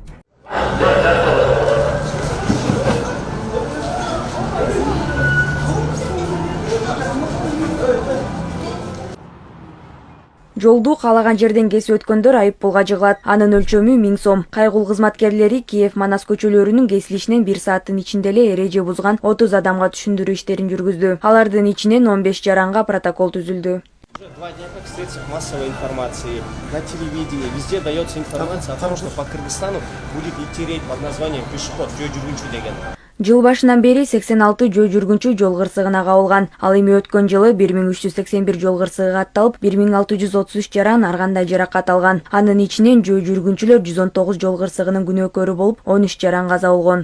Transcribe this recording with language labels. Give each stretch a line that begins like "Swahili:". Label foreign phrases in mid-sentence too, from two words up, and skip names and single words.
Kyrgyz: Жолду каалаган жерден кесип өткөндөр айып пулга жыгылат. Анын өлчөмү 1000 сом. Кайгул кызматкерлери Киев Манас көчөлөрүнүн кесилишинен 1 сааттын ичинде эле эреже бузган 30 адамга түшүндүрүү иштерин жүргүздү. Алардын ичинен 15 жаранга протокол түзүлдү.
Russian: 2 дня как в средствах массовой информации, на телевидении, везде дается информация о том, что по Кыргызстану будет идти рейд под названием «Пешеход»
Kyrgyz: жөө жүргүнчү деген. Жыл башынан бери 86 жөө жүргүнчү жол кырсыгына кабылган. Ал эми өткөн жылы 1381 жол кырсыгы катталып, 1633 жаран ар кандай жаракат алган. Анын ичинен жөө жүргүнчүлөр 119 жол кырсыгынын күнөөкөрү болуп, 13 жаран каза болгон.